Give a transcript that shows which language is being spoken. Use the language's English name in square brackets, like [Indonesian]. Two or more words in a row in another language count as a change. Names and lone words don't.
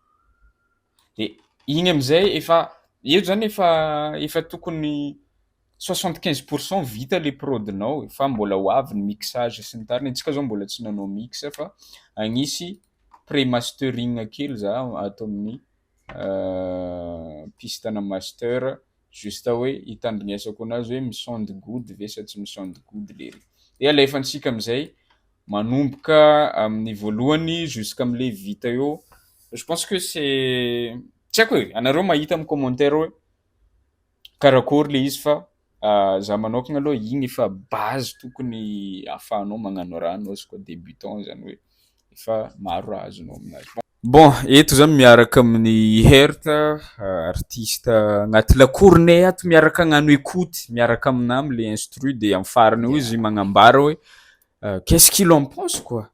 [Malagasy] De igny am'zay eto zany efa tokony 75% vita le prodinao, fa mbola ho avy ny mixage sy ny tariny. Antsika zao mbola tsy nanao mix fa agnisy pré-mastering kely za ato amin'ny pistana master, juste hoe hitandrinesako anazy hoe mi- [English] sound good [Malagasy] ve sa tsy mi- [English] sound good [Malagasy] le ry. De alefantsika am'zay manomboka amin'ny voalohany jusqu'am'le vita eo. [French] Je pense que c'est, [Malagasy] tsy haiko hoe anareo mahita amin'ny commentaire hoe karakory le izy fa za manokagna aloha igny efa base tokony ahafahanao magnano raha anao izy koa débutant zany hoe efa maro raha azonao aminazy. Bon, eto zany miaraka amin'ny Herta, artiste agnaty lakoronay ato miaraka hagnano écoute miaraka aminah am'le instru de am'farany eo izy magnambara hoe [French] qu'est-ce qu'il en pense quoi.